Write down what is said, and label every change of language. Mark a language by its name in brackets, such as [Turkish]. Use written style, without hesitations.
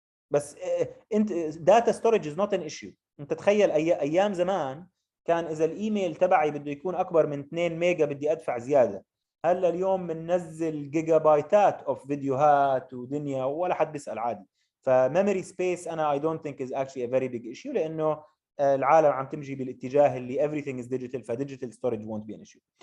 [Arabic] بس انت [English] data storage is not an issue. [Arabic] انت تخيل ايام زمان كان اذا الايميل تبعي بده يكون اكبر من 2 ميجا بدي ادفع زياده. هلا اليوم بننزل جيجا بايتات اوف فيديوهات ودنيا ولا حد بيسال عادي. فميموري سبيس انا [English] I don't think is actually a very big issue، [Arabic] لانه العالم عم تمشي بالاتجاه اللي [English] everything is digital، [Arabic] فديجيتال [English] storage won't be an issue.